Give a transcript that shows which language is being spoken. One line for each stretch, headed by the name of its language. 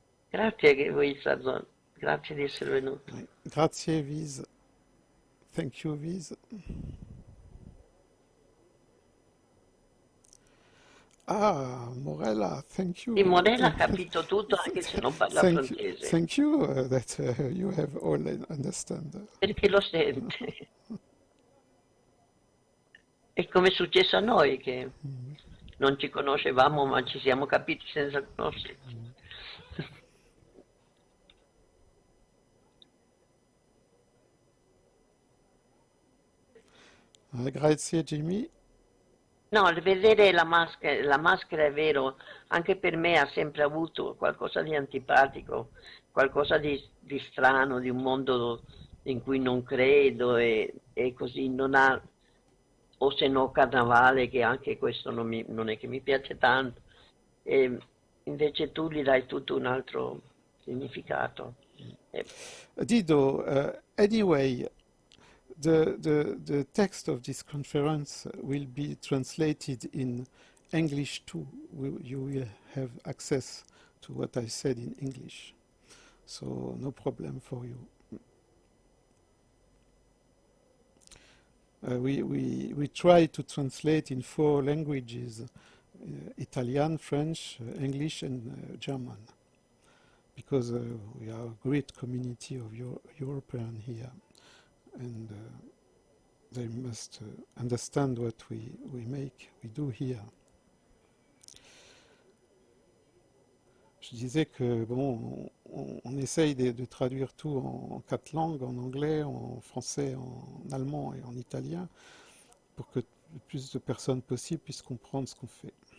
Italian: Grazie che voi grazie di essere venuto. Grazie, Viz.
English: Thank you,
Italian: Viz.
English: Ah, Morella, thank Di you.
Italian: Morella ha capito tutto anche se non parla francese,
English: Thank you that you have all understand.
Italian: perché lo sente. È come è successo a noi che non ci conoscevamo ma ci siamo capiti senza conoscerci. Grazie, Jimmy. No, il vedere la maschera è vero, anche per me ha sempre avuto qualcosa di antipatico, qualcosa di strano, di un mondo in cui non credo e così non ha, o se no Carnavale, che anche questo non è che mi piace tanto, e invece tu gli dai tutto un altro significato. E
English: Dido, anyway, the text of this conference will be translated in English too. You will have access to what I said in English. So no problem for you. We try to translate in 4 languages, Italian, French, English and German, because we are a great community of Europeans here, and they must understand what we do here.
French: Je disais que bon, on essaye de traduire tout en 4 langues, en anglais, en français, en allemand et en italien, pour que le plus de personnes possible puissent comprendre ce qu'on fait.